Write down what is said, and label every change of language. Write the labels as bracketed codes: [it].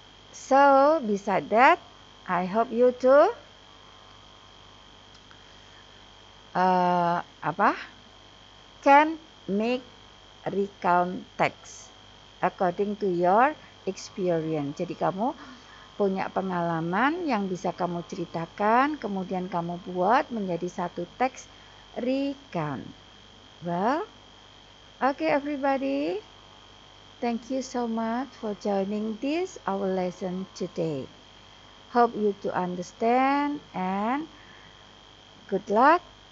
[en] So beside that, I hope you too can make recount text according to your experience. [id] Jadi kamu punya pengalaman yang bisa kamu ceritakan, kemudian kamu buat menjadi satu teks recount. [en] Well, okay everybody. Thank you so much for joining this our lesson today. Hope you to understand and good luck.